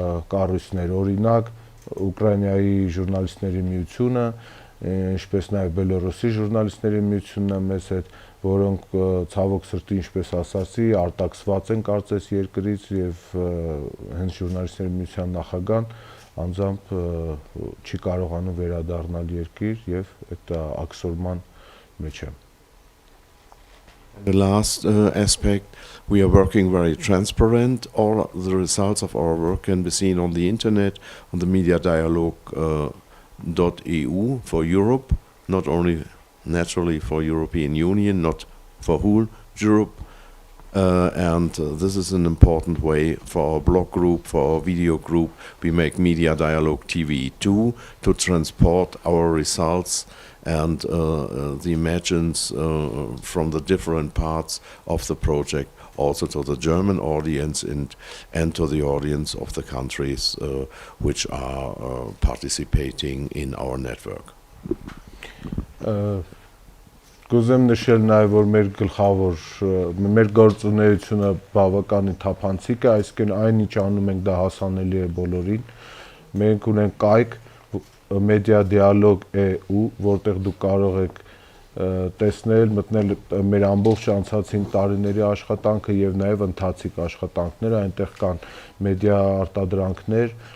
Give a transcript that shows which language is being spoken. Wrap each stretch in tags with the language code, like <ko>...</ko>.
<hy>կառույցներ, օրինակ Ուկրաինայի ժուրնալիստների միությունը, ինչպես նաև Բելառուսի ժուրնալիստների միությունն է մեզ հետ, որոնք ցավոք սրտի, ինչպես ասացի, արտաքսված են կարծես երկրից եւ հենց ժուրնալիստների միության նախագահան անձամբ չի կարողանում վերադառնալ երկիր եւ այդ աքսորման մեջ է։</hy> <en>The last aspect, we are working very transparent. All the results of our work can be seen on the internet, on the media dialogue .eu for Europe, not only naturally for European Union, not for whole Europe, and this is an important way for our blog group, for our video group. We make Media Dialogue TV too, to transport our results and the imagines from the different parts of the project also to the German audience and to the audience of the countries which are participating in our network.</en> <hy>Կուզեմ նշել նաև որ մեր գլխավոր մեր գործունեությունը բավականին թափանցիկ է, այսինքն այն ինչ անում ենք դա հասանելի է բոլորին։ Մենք ունենք կայք Մեդիա Dialogue EU, որտեղ դուք կարող եք տեսնել, մտնել մեր ամբողջ անցած 5 տարիների աշխատանքը եւ նաեւ ընթացիկ աշխատանքները, այնտեղ կան մեդիա արտադրանքներ</hy>